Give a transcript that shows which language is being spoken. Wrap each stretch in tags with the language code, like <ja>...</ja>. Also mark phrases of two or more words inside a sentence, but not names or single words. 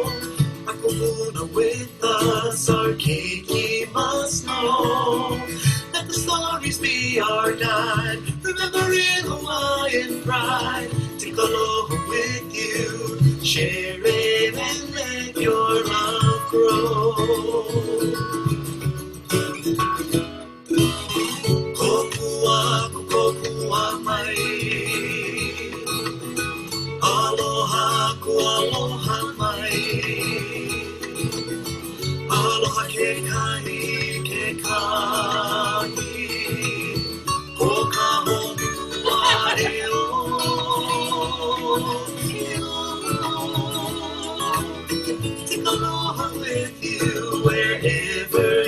<en>Hakupuna with us, our keiki must know. Let the stories be our guide, remembering Hawaiian pride. Take aloha with you, share it and let your love grow.</en> <haw>Kokua, kokua mai. Aloha ku aloha mai. Aloha ke kai ke kai. O ka honua e o.</haw> <en>Take aloha with you wherever</en>